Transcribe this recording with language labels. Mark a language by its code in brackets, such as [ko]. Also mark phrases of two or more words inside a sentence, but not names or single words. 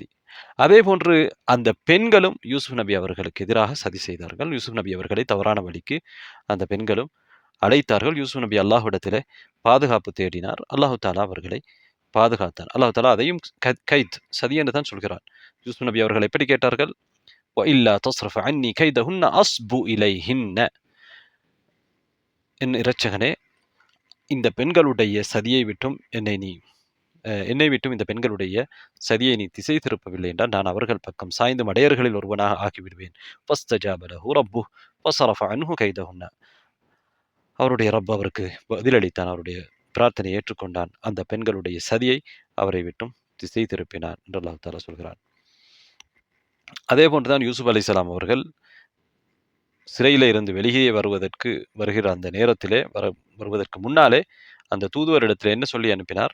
[ta] அதே போன்று அந்த பெண்களும் யூசுப் நபி அவர்களுக்கு எதிராக சதி செய்தார்கள். யூசுப் நபி அவர்களை தவறான வழிக்கு அந்த பெண்களும் அழைத்தார்கள். யூசுப் நபி அல்லாஹ்விடத்திலே பாதுகாப்பு தேடினார். [ar] الله تعالى [ta] அவர்களை பாதுகாத்தார். [ar] الله تعالى [ta] அதையும் கைத் சதி என்று தான் சொல்கிறார். யூசுப் நபி அவர்கள் எப்படி கேட்டார்கள்? [ar] وَإِلَّا تَصْرِفْ عَنِّي كَيْدَهُنَّ أَصْبُ إِلَيْهِنَّ. [ta] என் இரட்சகனே, இந்த பெண்களுடைய சதியை விட்டும் என்னை விட்டும் இந்த பெண்களுடைய சதியை நீ திசை திருப்பவில்லை என்றால் நான் அவர்கள் பக்கம் சாய்ந்து மடையர்களில் ஒருவனாக ஆக்கிவிடுவேன். [ar] فَاسْتَجَابَ لَهُ رَبُّهُ فَصَرَفَ عَنْهُ كَيْدَهُنَّ. [ta] அவருடைய ரப் அவருக்கு பதிலளித்தான். அவருடைய பிரார்த்தனை ஏற்றுக்கொண்டான். அந்த பெண்களுடைய சதியை அவரை விட்டும் திசை திருப்பினான் என்று [ar] الله تعالى [ta] சொல்கிறான். அதே போன்றுதான் யூசுப் அலைஹிஸ்ஸலாம் அவர்கள் சிறையில இருந்து வெளியே வருகிற அந்த நேரத்திலே வருவதற்கு முன்னாலே அந்த தூதுவரிடத்தில் என்ன சொல்லி அனுப்பினார்?